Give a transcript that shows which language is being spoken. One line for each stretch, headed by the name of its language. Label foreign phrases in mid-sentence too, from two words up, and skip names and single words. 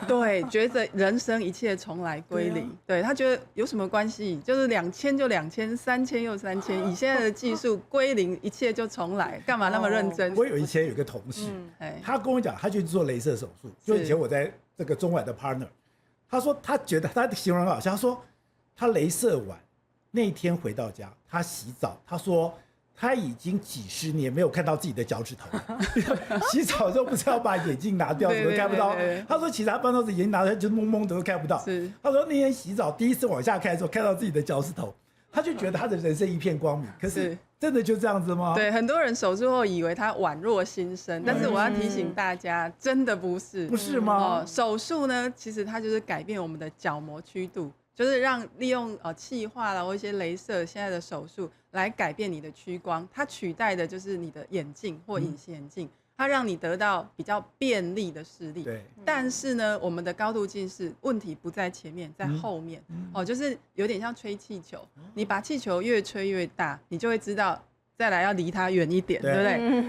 Chinese: 對，覺得人生一切重來歸零。對，他覺得有什麼關係？就是2000就2000，3000又3000，以現在的技術歸零，一切就重來，幹嘛那麼認真？我以前有一個同事，他跟我講，他就去做雷射手術。就以前我在這個中晚的 partner，他說他覺得他的形容很好笑，他說他雷射完那天回到家，他洗澡，他說他已經幾十年沒有看到自己的腳趾頭了。洗澡的時候不是要把眼鏡拿掉，怎麼看不到？他說其實他半到眼鏡拿出來就蒙蒙的都看不到。他說那天洗澡第一次往下看的時候，看到自己的腳趾頭，他就覺得他的人生一片光明。可是真的就這樣子嗎？對，很多人手術後以為他宛若新生，但是我要提醒大家，真的不是。不是嗎？手術呢，其實它就是改變我們的角膜曲度。就是利用氣化啦或一些雷射現在的手術來改變你的屈光，它取代的就是你的眼鏡或隱形眼鏡，它讓你得到比較便利的視力。對。但是呢，我們的高度近視問題不在前面，在後面。就是有點像吹氣球，你把氣球越吹越大，你就會知道再來要離它遠一點，對不對？